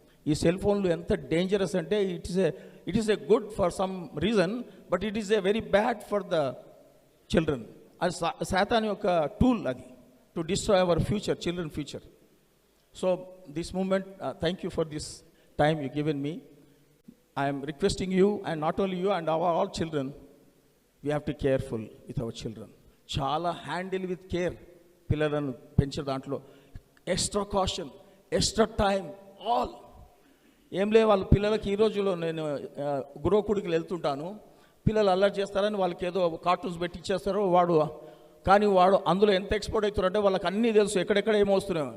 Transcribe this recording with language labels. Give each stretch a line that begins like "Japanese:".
Telugu: ఈ సెల్ ఫోన్లు ఎంత డేంజరస్ అంటే
English: It is a good for some reason, but it is a very bad for the children.
Telugu: అది సాతాన్ యొక్క టూల్, అది
English: To destroy our future, children future. So this moment, thank you for this time you given me. I am requesting you, and not only you, and our all children, we have to be careful with our children.
Telugu: Chala
English: handle with care.
Telugu: పిల్లలను పెంచే దాంట్లో
English: Extra caution, extra time, all.
Telugu: ఏం లే, వాళ్ళ పిల్లలకి ఈ రోజులో నేను గురుకుడికి వెళ్తుంటాను, పిల్లలు అల్లరి చేస్తారని వాళ్ళకి ఏదో కార్టూన్స్ పెట్టి ఇచ్చేస్తారు. కానీ వాడు అందులో ఎంత ఎక్స్పర్ట్ అవుతారంటే వాళ్ళకి అన్నీ తెలుసు, ఎక్కడెక్కడ ఏమొస్తున్నాయో.